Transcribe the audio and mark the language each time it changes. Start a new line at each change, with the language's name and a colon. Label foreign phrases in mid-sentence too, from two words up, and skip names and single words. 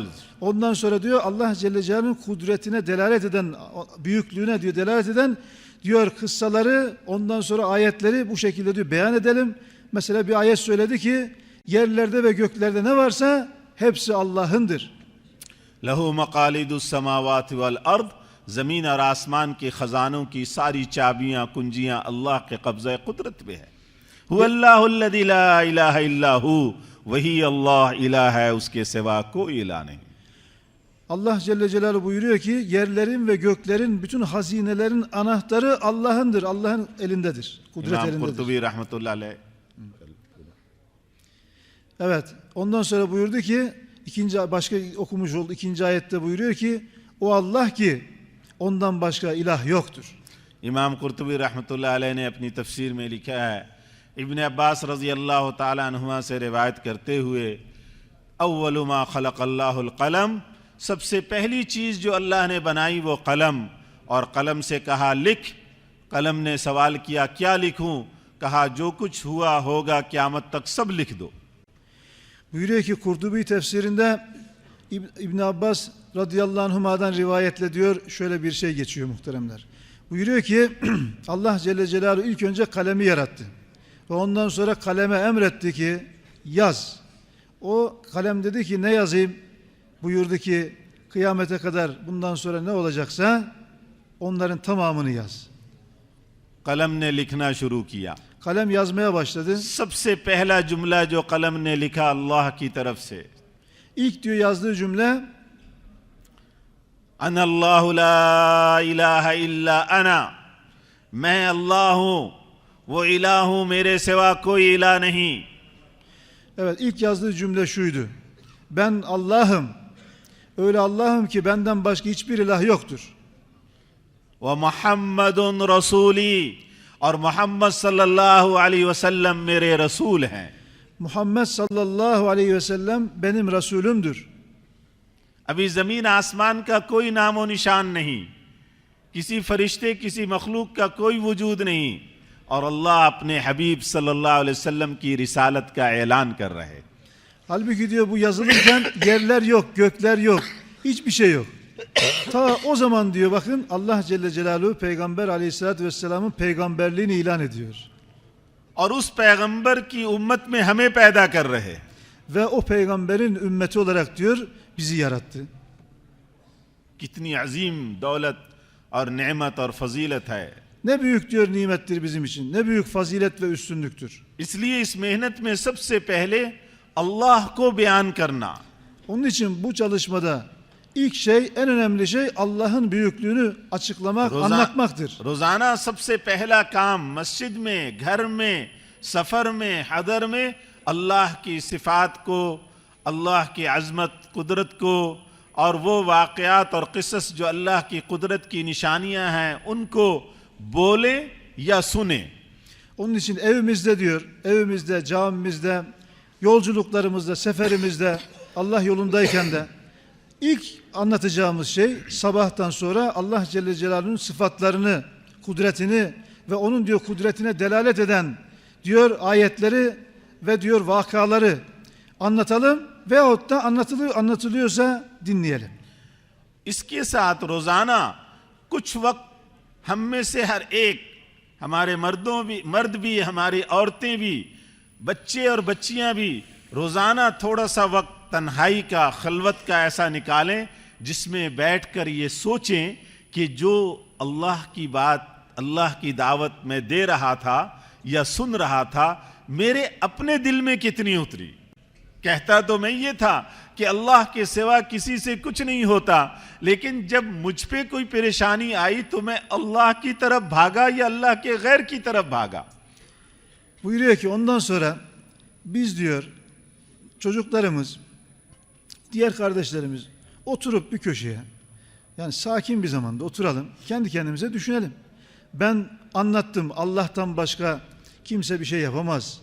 Turkish: Ondan sonra diyor
Arabic: الله جل جلاله
Turkish: kudretine delalet eden, büyüklüğüne diyor delalet eden diyor kıssaları, ondan sonra ayetleri bu şekilde diyor beyan edelim. Mesela bir ayet söyledi ki yerlerde ve göklerde ne varsa hepsi Allah'ındır.
Arabic: له مقاليد السماوات والأرض,
Hindi: ज़मीन और आसमान के ख़जानों की सारी चाबियाँ कुंजियाँ अल्लाह के कब्ज़े कुदरत में है।
Arabic: هو الله الذي لا إله إلا هو,
Hindi: वही अल्लाह इलाह है, उसके सिवा कोई इलाह नहीं।
Arabic: الله جل جلاله
Turkish: buyuruyor ki yerlerin ve göklerin bütün hazinelerin anahtarı Allah'ındır. Allah'ın elindedir. Kudret İmam elindedir. Kurtubi
Arabic: رحمة الله عليه.
Turkish: Evet. Ondan sonra buyurdu ki başka okumuş oldu. İkinci ayette buyuruyor ki o Allah ki ondan başka ilah yoktur.
Hindi: İmam Kurtubi
Arabic: رحمة الله عليه
Hindi: ने अपनी तफसीर में लिखा है, इब्न अब्बास
Arabic: رضي الله تعالى عنهما
Hindi: से रिवायत करते हुए,
Arabic: أول ما خلق الله القلم,
Hindi: सबसे पहली चीज़ जो अल्लाह ने बनाई वो कलम, और कलम से कहा लिख। कलम ने सवाल किया क्या लिखूं? कहा जो कुछ हुआ होगा क़यामत तक सब लिख दो।
Turkish: Buyuruyor ki Kurtubi tefsirinde İbn Abbas
Arabic: رضي الله عنهما
Turkish: rivayetle diyor, şöyle bir şey geçiyor muhteremler. Buyuruyor ki
Arabic: الله جل جلاله
Turkish: ilk önce kalemi yarattı ve ondan sonra kaleme emretti ki yaz. O kalem dedi ki ne yazayım? Buyurdu ki kıyamete kadar bundan sonra ne olacaksa onların tamamını yaz.
Hindi: कलम ने लिखना शुरू किया।
Turkish: Kalem yazmaya başladı.
Hindi: सबसे पहला जुमला जो कलम ने लिखा अल्लाह की तरफ से,
Turkish: İlk diyor yazdığı cümle
Arabic: أنا الله لا إله إلا أنا,
Hindi: मैं अल्लाह हूं, वो इलाह हूं, मेरे सिवा कोई इलाह नहीं।
Turkish: evet ilk yazdığı cümle şuydu. Ben Allah'ım. Öyle Allah'ım ki benden başka hiçbir ilah yoktur.
Arabic: ومحمد رسولي,
Hindi: और मोहम्मद
Arabic: صلى الله عليه وسلم
Hindi: मेरे रसूल हैं।
Turkish: Muhammed
Arabic: صلى الله عليه وسلم
Turkish: benim Resulümdür.
Hindi: अभी जमीन आसमान का कोई नामो निशान नहीं, किसी फरिश्ते किसी मखलूक का कोई वजूद नहीं, और अल्लाह अपने हबीब
Arabic: صلى الله عليه وسلم
Hindi: की रिसालत का ऐलान कर रहे।
Turkish: Halbuki diyor bu yazılırken yerler yok, gökler yok, hiçbir şey yok. Ta o zaman diyor bakın
Arabic: الله جل جلاله
Turkish: Peygamber
Arabic: عليه الصلاة والسلام
Turkish: peygamberliğini ilan ediyor.
Hindi: और उस पैगंबर की उम्मत में हमें पैदा कर रहे।
Turkish: Ve o peygamberin ümmeti olarak diyor bizi yarattı.
Hindi: कितनी अजीम दौलत और नेमत और फजीलत है।
Turkish: Ne büyük diyor nimettir bizim için, ne büyük fazilet ve üstünlüktür.
Hindi: इसलिए इस मेहनत में सबसे पहले अल्लाह को बयान करना।
Turkish: Onun için bu çalışmada ilk şey, en önemli şey Allah'ın büyüklüğünü açıklamak, anlatmaktır.
Hindi: रोजाना सबसे पहला काम मस्जिद में, घर में, सफर में, हदर में अल्लाह की सिफात को, अल्लाह की अजमत कुदरत को, और वो वाक़यात और क़िसस जो अल्लाह की कुदरत की निशानियां हैं उनको बोले या सुने।
Turkish: Onun için evimizde diyor, evimizde, camimizde, yolculuklarımızda, seferimizde, Allah yolundayken de ilk anlatacağımız şey sabahtan sonra
Arabic: الله جل جلاله
Turkish: sıfatlarını, kudretini ve onun diyor kudretine delalet eden diyor ayetleri ve diyor vakaları anlatalım veyahut da anlatılıyorsa dinleyelim.
Hindi: इसके साथ रोजाना कुछ वक्त हम में से हर एक, हमारे मर्द भी, हमारी औरतें भी, बच्चे और बच्चियां भी रोजाना थोड़ा सा वक्त तन्हाई का, खलवत का ऐसा निकालें जिसमें बैठकर ये सोचें कि जो अल्लाह की बात, अल्लाह की दावत में दे रहा था या सुन रहा था, मेरे अपने दिल में कितनी उतरी। कहता तो मैं ये था कि अल्लाह के सिवा किसी से कुछ नहीं होता, लेकिन जब मुझ पे कोई परेशानी आई तो मैं अल्लाह की तरफ भागा या अल्लाह के गैर की तरफ भागा।
Turkish: Buyuruyor ki ondan sonra biz diyor çocuklarımız, diğer kardeşlerimiz oturup bir köşeye, yani sakin bir zamanda oturalım, kendi kendimize düşünelim. Ben anlattım, Allah'tan başka kimse bir şey yapamaz.